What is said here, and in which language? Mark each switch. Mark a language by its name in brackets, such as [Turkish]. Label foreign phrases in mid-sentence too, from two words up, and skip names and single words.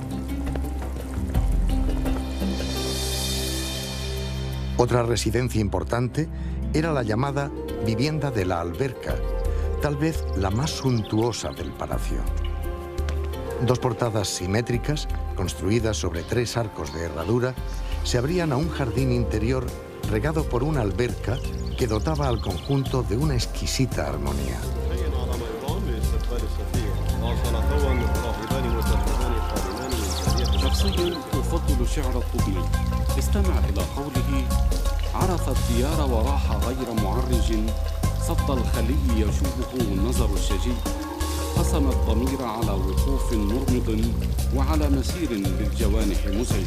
[Spanish] Otra residencia importante era la llamada vivienda de la alberca, tal vez la más suntuosa del palacio. Dos portadas simétricas, construidas sobre 3 arcos de herradura, se abrían a un jardín interior regado por una alberca que dotaba al conjunto de una exquisita armonía. [Arabic] استمع إلى قوله: عرف الديار وراح غير معرج، صد الخلي يشوبه النظر الشجي، قسم الضمير على وقوف مرمض وعلى مسير للجوانح مزعج.